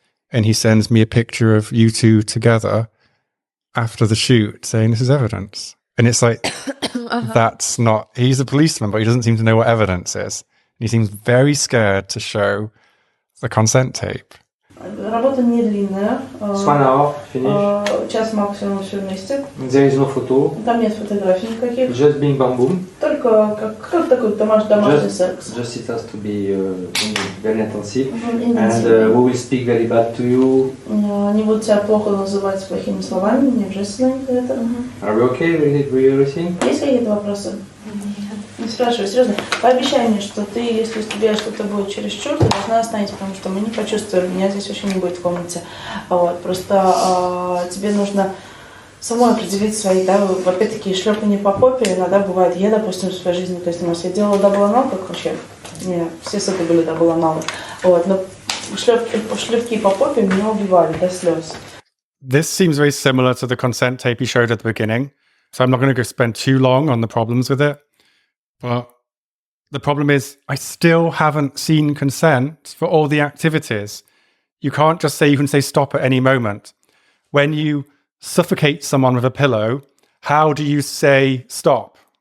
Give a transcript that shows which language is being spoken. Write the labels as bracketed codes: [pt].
[en] And he sends me a picture of you two together after the shoot saying this is evidence. And it's like, that's not, he's a policeman, but he doesn't seem to know what evidence is. And he seems very scared to show the consent tape. [ru] Работа не длинная. [en] 1 hour, finish. [ru] Час максимум все вместе. [en] There is no photo. [ru] Там нет фотографий никаких. [en] Just being bam boom. [ru] Только как такой домашний секс. [en] Just it has to be very intensive. Intensive. And we will speak very bad to you. [ru] Они будут тебя плохо называть плохими словами, мне уже сленг это. [en] Are we okay with everything? [ru] Есть какие-то вопросы? Не спрашивай, серьезно. Пообещай мне, что ты, если у тебя что-то будет чересчур, ты должна остановить, потому что мы не почувствуем, меня здесь вообще не будет в комнате. Вот, просто тебе нужно самой определить свои, да, опять-таки, шлепание по попе иногда бывает. Я, допустим, в своей жизни, то есть, я делала дабл-анал, как вообще, все сеты были дабл-аналы, вот, но шлепки по попе меня убивали до слез. [en] This seems very similar to the consent tape he showed at the beginning, so I'm not going to spend too long on the problems with it. But the problem is, I still haven't seen consent for all the activities. You can't just say, you can say stop at any moment. When you suffocate someone with a pillow, how do you say stop?